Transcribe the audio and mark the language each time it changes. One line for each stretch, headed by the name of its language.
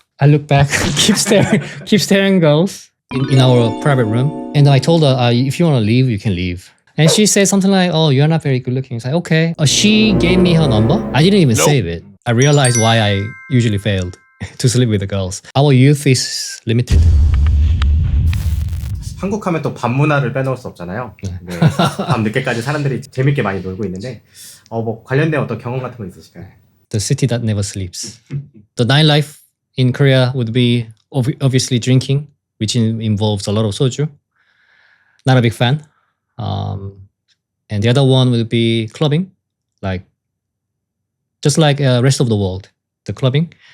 English: I look back, keep staring girls in our private room. And I told her, if you want to leave, you can leave. And she said something like, oh, you're not very good looking. It's like, okay. She gave me her number. I didn't even save it. I realized why I usually failed to sleep with the girls. Our youth is limited.
Korean: 한국 하면 또 밤 문화를 빼놓을 수 없잖아요. 네, 밤 늦게까지 사람들이 재밌게 많이 놀고 있는데 뭐 관련된 어떤 경험 같은 거 있으실까요?
English: The city that never sleeps. The nightlife in Korea would be obviously drinking, which involves a lot of soju. Not a big fan. And the other one would be clubbing, just like rest of the world, the clubbing.